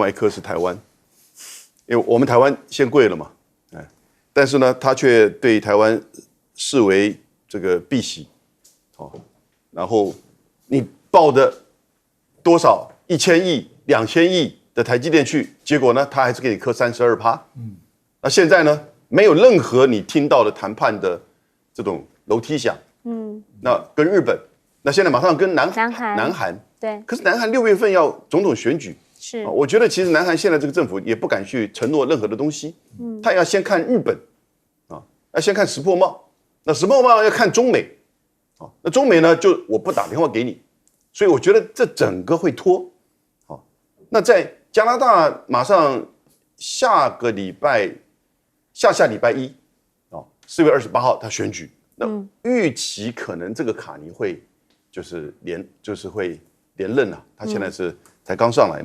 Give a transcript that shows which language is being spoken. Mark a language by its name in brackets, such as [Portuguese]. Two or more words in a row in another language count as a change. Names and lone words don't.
[Chinese] 外一颗是台湾，因为我们台湾先跪了嘛，但是呢，他却对台湾视为这个避席，然后你报的多少1000亿、2000亿的台积电去，结果呢，他还是给你磕32%，那现在呢，没有任何你听到的谈判的这种楼梯响，那跟日本，那现在马上跟南韩，对，可是南韩6月份要总统选举，是，我觉得其实南韩现在这个政府也不敢去承诺任何的东西，他要先看日本，要先看石破茂。那石破茂要看中美，那中美呢就我不打電話給你，所以我覺得這整個會拖，那在加拿大馬上下禮拜一，4月28號他選舉，那預期可能這個卡尼會就是會連任啊，他現在是才剛上來嘛，